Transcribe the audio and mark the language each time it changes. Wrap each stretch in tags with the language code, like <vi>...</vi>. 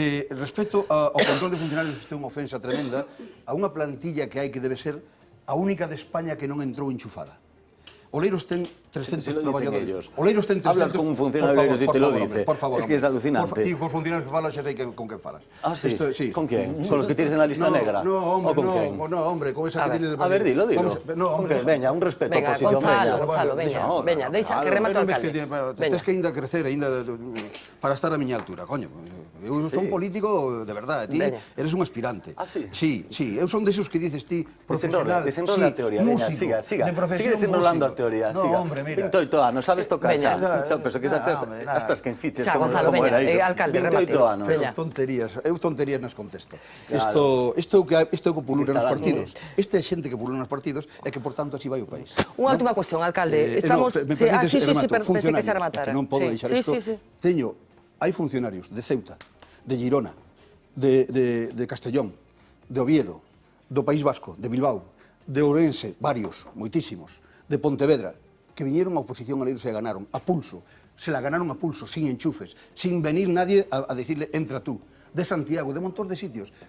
<gl>Respecto ao control de funcionarios, isto é unha ofensa tremenda a unha plantilla que hai que debe ser a única de España que non entrou enchufada. Oleiros ten 300 traballadores. Oleiros ten 300...</gl> <es>Hablas con un funcionario de Oleiros y te lo dice. Por favor. Es que es alucinante.</es> <gl>Por funcionarios que falas, xa sei con quen falas.</gl> <es>Ah, sí? ¿Con quién? ¿Con los que tienes en la lista negra? No, hombre, con esa que tienes... A ver, dilo.</es> <gl>Veña, un respeto a oposición. Gonzalo, veña, deixa que remate o alcalde. Tens que ainda crecer, para estar a miña altura, coño. Eu son político de verdade, ti eres un aspirante. Ah, sí? Sí, eu son desos que dices ti, profesional, desenrola a teoría, veña, siga. Sigue desenrolando a teoría, siga.</gl> <es>Hombre, mira.</es> <gl>Pinto y toano, sabes tocar xa. Pero que hasta as quenfiches, como era iso. Alcalde, remate. Eu tonterías nas contesto. Isto é o que pulula nos partidos. Esta é xente que pulula nos partidos e que, por tanto, así vai o país. Unha última cuestión, alcalde. Estamos... Sí, pensei que se rematara. Non podo deixar isto. Hai funcionarios de Ceuta, de Girona, de Castellón, de Oviedo, do País Vasco, de Bilbao, de Ourense, varios, moitísimos, de Pontevedra, que viñeron a oposición a Oleiros e ganaron, a pulso,</gl> <es>se la ganaron a pulso, sin enchufes, sin venir nadie a decirle, entra tú,</es> <gl>de Santiago, de montón de sitios.</gl>